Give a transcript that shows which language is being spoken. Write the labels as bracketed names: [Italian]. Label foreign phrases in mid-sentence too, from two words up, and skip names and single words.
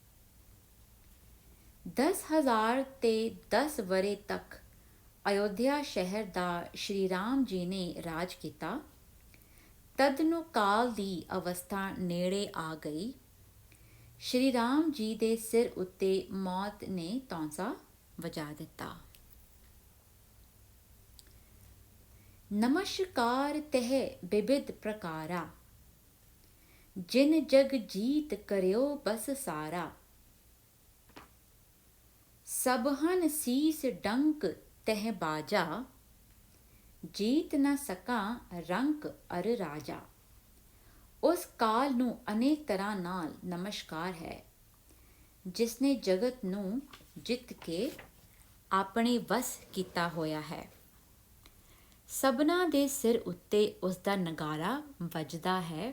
[Punjabi] 10,000 ਤੇ 10 ਵਰੇ ਤੱਕ ਅਯੋਧਿਆ ਸ਼ਹਿਰ ਦਾ ਸ਼੍ਰੀ ਰਾਮ ਜੀ ਨੇ ਰਾਜ ਕੀਤਾ। ਤਦ ਨੂੰ ਕਾਲ ਦੀ ਅਵਸਥਾ ਨੇੜੇ ਆ ਗਈ। ਸ਼੍ਰੀ ਰਾਮ ਜੀ ਦੇ ਸਿਰ ਉੱਤੇ ਮੌਤ ਨੇ ਤੌਂਸਾ ਵਜਾ ਦਿੱਤਾ। [Hindi] नमस्कार तह विविध प्रकारा, जिन जग जीत करियो बस सारा। सबहन सीस डंक तह बाजा, जीत न सका रंक अर राजा। [Punjabi] ਉਸ ਕਾਲ ਨੂੰ ਅਨੇਕ ਤਰ੍ਹਾਂ ਨਾਲ ਨਮਸਕਾਰ ਹੈ, ਜਿਸ ਨੇ ਜਗਤ ਨੂੰ ਜਿੱਤ ਕੇ ਆਪਣੇ ਵਸ ਕੀਤਾ ਹੋਇਆ ਹੈ। ਸਭਨਾਂ ਦੇ ਸਿਰ ਉੱਤੇ ਉਸ ਦਾ ਨਗਾਰਾ ਵੱਜਦਾ ਹੈ।